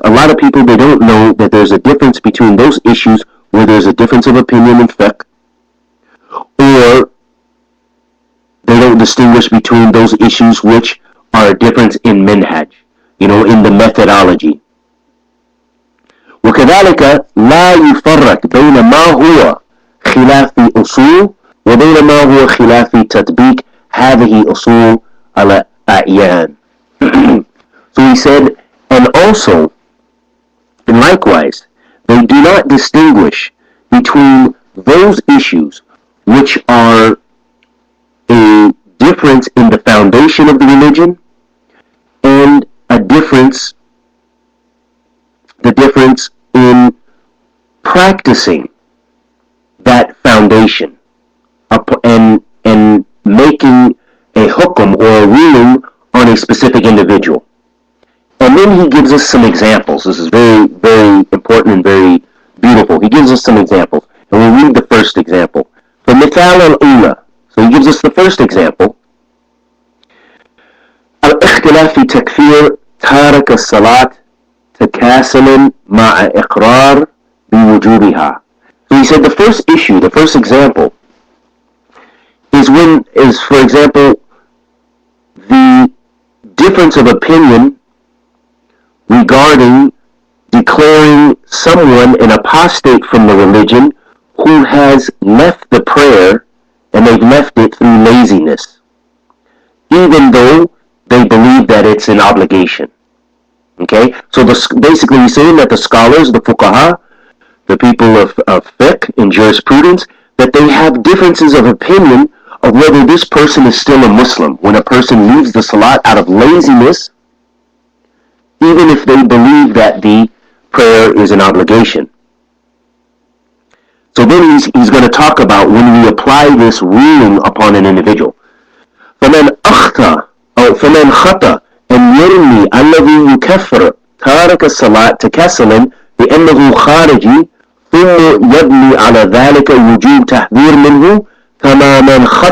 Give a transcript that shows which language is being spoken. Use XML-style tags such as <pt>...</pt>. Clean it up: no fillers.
<en>A lot of people, they don't know that there's a difference between those issues where there's a difference of opinion in fiqh, or they don't distinguish between those issues which are a difference in minhaj, you know, in the methodology.</en> <ar>وكذلك لا يفرق بين ما هو خلاف أصول وبين ما هو خلاف تطبيق هذه أصول على أعيان.</ar> <en>So he said, and also, and likewise, they do not distinguish between those issues which are a difference in the foundation of the religion and the difference in practicing that foundation and making a hukum or a ruling on a specific individual. And then he gives us some examples. This is very, very important and very beautiful. He gives us some examples. And we'll read the first example.</en> <ar>فَمِثَالَ الْأُولَى.</ar> <en>So he gives us the first example.</en> <ar>الاختلاف في تكفير تارك الصلاة تكاسل مع إقرار بوجوبها.</ar> <en>So he said the first issue, the first example, is for example, the difference of opinion regarding declaring someone an apostate from the religion who has left the prayer and they've left it through laziness, even though they believe that it's an obligation. Okay? So basically he's saying that the scholars, the fuqaha, the people of fiqh and jurisprudence, that they have differences of opinion of whether this person is still a Muslim when a person leaves the salat out of laziness, even if they believe that the prayer is an obligation. So then he's going to talk about when we apply this ruling upon an individual.</en> <ar>فَمَنْ خَطَى أَنْ يَرْمِي الَّذِي يُكَفِّرُ تَارَكَ الصَّلَاةِ تَكَاسُلًا بِأَنَّهُ خَارِجِي ثُمَّ يَبْنِي عَلَى ذَلِكَ وُجُوبَ تَحْذِيرٍ مِنْهُ كَمَا مَنْ</ar>